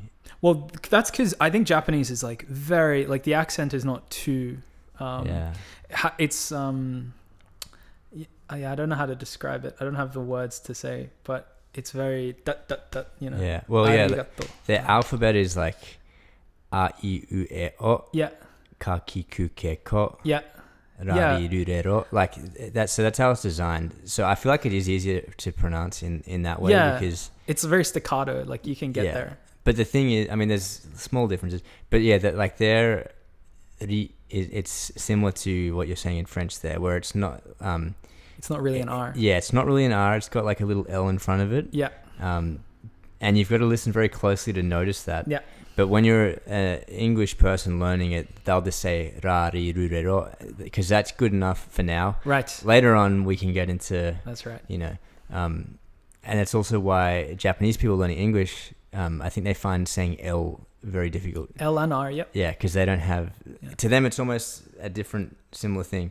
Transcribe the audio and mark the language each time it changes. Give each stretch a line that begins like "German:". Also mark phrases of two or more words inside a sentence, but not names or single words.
English: Well, that's because I think Japanese is like very, like the accent is not too, it's, I don't know how to describe it. I don't have the words to say, but it's very, you know. Yeah. Well, the alphabet is like A, I, U, E, O. Yeah. Ka, ki, ku, ke, ko. Yeah. Ra, ri, ru, re, ro. Like that's how it's designed. So I feel like it is easier to pronounce in that way because it's very staccato. Like you can get there. But the thing is, I mean, there's small differences. But it's similar to what you're saying in French there, where it's not. It's not really an R. Yeah, it's not really an R. It's got like a little L in front of it. Yeah. And you've got to listen very closely to notice that. Yeah. But when you're an English person learning it, they'll just say ra, ri, ru, re, ro, because that's good enough for now. Right. Later on, we can get into. That's right. You know, and that's also why Japanese people learning English, I think they find saying L very difficult. L and R. Yep. Yeah, because they don't have. Yeah. To them, it's almost a different, similar thing.